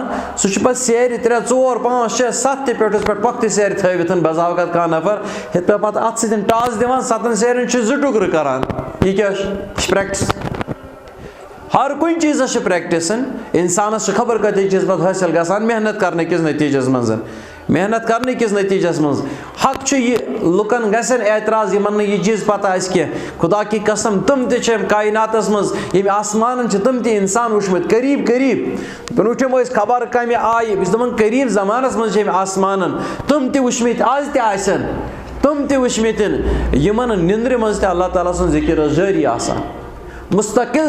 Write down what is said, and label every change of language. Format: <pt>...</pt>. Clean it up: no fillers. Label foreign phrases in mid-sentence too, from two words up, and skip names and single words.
<ks>سُہ چھُ پتہٕ سیرِ 3 4 5 6 7 تہِ پیوٚٹھُس پٮ۪ٹھ پۄختہِ سیرِ تھٲوِتھ بسا اوقات کانٛہہ نفر یِتھ پٲٹھۍ پتہٕ اتھ سۭتۍ ٹاس دِوان 7 سیرٮ۪ن چھِ 2 ٹُکرٕ کران. یہِ کیٛاہ چھُ؟ یہِ چھِ پرٛٮ۪کٹِس. ہر کُنہِ چیٖزس چھِ پرٛٮ۪کٹِس. اِنسانس چھِ خبر کۭتیاہ چیٖز پتہٕ حٲصِل گژھان محنت کرنہٕ کِس نٔتیٖجس منٛز. حق چھُ یہِ لُکن گژھن اعتراض یِمن نہٕ یہِ چیٖز پتہ آسہِ کینٛہہ.</ks> <ur>خدا کی قسم</ur> <ks>تِم تہِ چھِ أمۍ کایناتس منٛز ییٚمہِ آسمانن چھِ تِم تہِ اِنسان وٕچھمٕتۍ قریٖب برونٛٹھِم ٲسۍ خبر کمہِ آیہِ بہٕ چھُس دپان قریٖب زمانس منٛز چھِ أمۍ آسمانن تِم تہِ وٕچھمٕتۍ آز تہِ آسن تِم تہِ وٕچھمٕتۍ یِمن نِندرِ منٛز تہِ اللہ تعالیٰ سُنٛد ذِکر اوس جٲری آسان مُستقل.</ks>